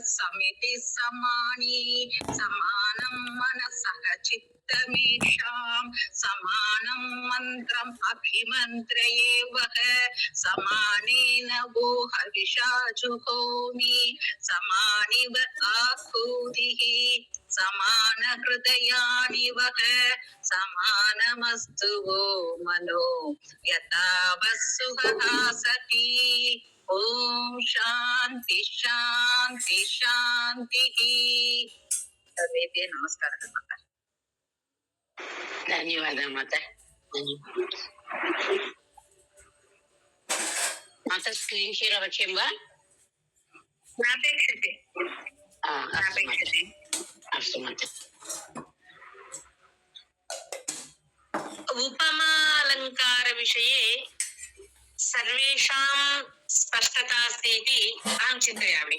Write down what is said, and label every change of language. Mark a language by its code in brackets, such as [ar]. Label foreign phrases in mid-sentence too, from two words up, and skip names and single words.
[sa] समिति समानी समानं मनसः चित्तमेषां समानं मन्त्रम् अभिमन्त्रये वः समानेन वो हविषा जुहोमि समानिव आहुतिः समान हृदयानि वः समानमस्तु वो मनो यथा वसुहसति। ओम शांति शांति शांति। सर्वेभ्यः नमस्कारः माता। ధన్యవాదాలు మాత. మాత [en] screen share [sa] అవశ్యం వా? नापेक्षते नापेक्षते। अस्तु माता. उपमालङ्कारविषये सर्वेषां स्पष्टता अस्ति इति अहं चिन्तयामि.